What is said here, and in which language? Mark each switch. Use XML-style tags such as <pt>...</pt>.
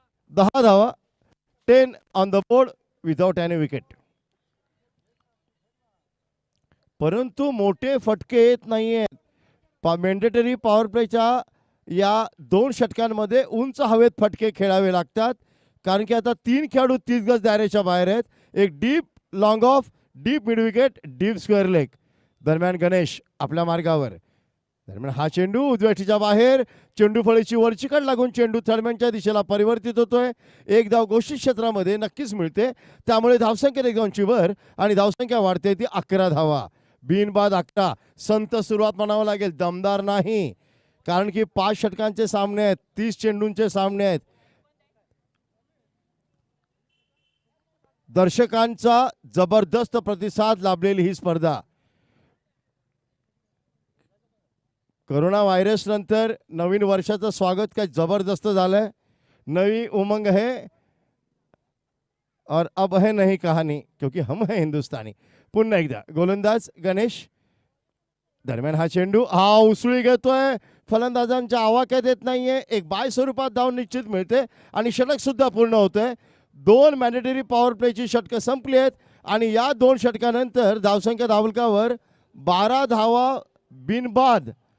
<en>10 धावा 10 on the board without any wicket.</en> <mr>परंतु मोठे फटके येत नाहीयेत. मॅन्डेटरी पॉवर प्लेच्या या 2 षटकांमध्ये उंच हवेत फटके खेळावे लागतात कारण की आता 3 खेळाडू 30 गज दायऱ्याच्या बाहेर आहेत. एक deep long of, deep mid wicket, deep square leg. दरम्यान गणेश आपल्या मार्गावर. दरम्यान हा चेंडू उजव्याटीच्या बाहेर. चेंडू फळीची वरची कड लागून चेंडू थर्डमॅनच्या दिशेला परिवर्तित होतोय. एक धाव घोषित क्षेत्रामध्ये नक्कीच मिळते. त्यामुळे धावसंख्या 1 धावांची वर आणि धावसंख्या वाढते ती 11 धावा. बिनबाद 11. संत सुरुवात म्हणावं लागेल, दमदार नाही कारण की 5 षटकांचे सामने आहेत, 30 चेंडूंचे सामने आहेत. दर्शकांचा जबरदस्त प्रतिसाद लाभलेली ही स्पर्धा. कोरोना व्हायरस नंतर नवीन वर्षाचं स्वागत काय जबरदस्त झालंय.</mr> <hi>नवी उमंग है और अब है नई कहानी क्योंकि हम है हिंदुस्तानी.</hi> <mr>पुन्हा एकदा गोलंदाज गणेश. दरम्यान हा चेंडू हा उसळी घेतोय. फलंदाजांच्या आवाक्यात येत नाहीये. एक बाय स्वरूपात धाव निश्चित मिळते आणि षटक सुद्धा पूर्ण होतंय. 2 मॅन्डेटरी पॉवर प्लेची षटकं संपली आहेत आणि या 2 षटकानंतर धावसंख्या धावलकावर 12 धावा बिनबाद.</mr>